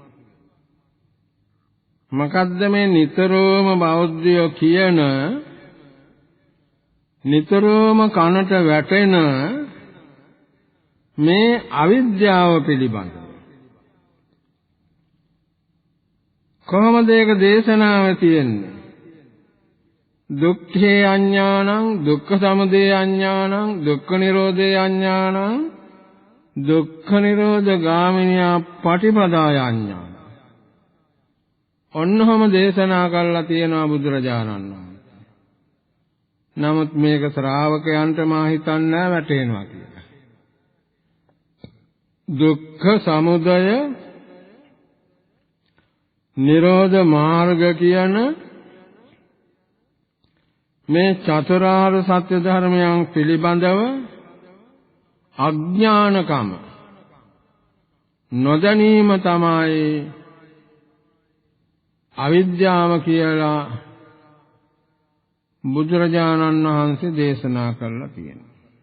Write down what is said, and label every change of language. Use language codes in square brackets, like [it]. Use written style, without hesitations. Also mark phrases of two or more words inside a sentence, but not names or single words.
[si] මොකද්ද මේ නිතරම බෞද්ධයෝ කියන නිතරම කනට වැටෙන මේ අවිද්‍යාව පිළිබඳව කොහොමද ඒක දේශනාවේ තියෙන්නේ? [pi] දුක්ඛේ අඥානං දුක්ඛ සමුදය අඥානං දුක්ඛ නිරෝධේ අඥානං දුක්ඛ නිරෝධ ගාමිනියා පටිපදාය අඥානං. [si] ඔන්නෝම දේශනා කළා තියෙනවා බුදුරජාණන් වහන්සේ. නමුත් මේක ශ්‍රාවකයන්ට මා හිතන්නේ වැටෙනවා කියලා. දුක්ඛ සමුදය නිරෝධ මාර්ග කියන මේ චතුරාර්ය සත්‍ය ධර්මයන් පිළිබඳව අඥානකම නොදැනීම තමයි අවිද්‍යාව කියලා බුදුරජාණන් වහන්සේ දේශනා කළා තියෙනවා.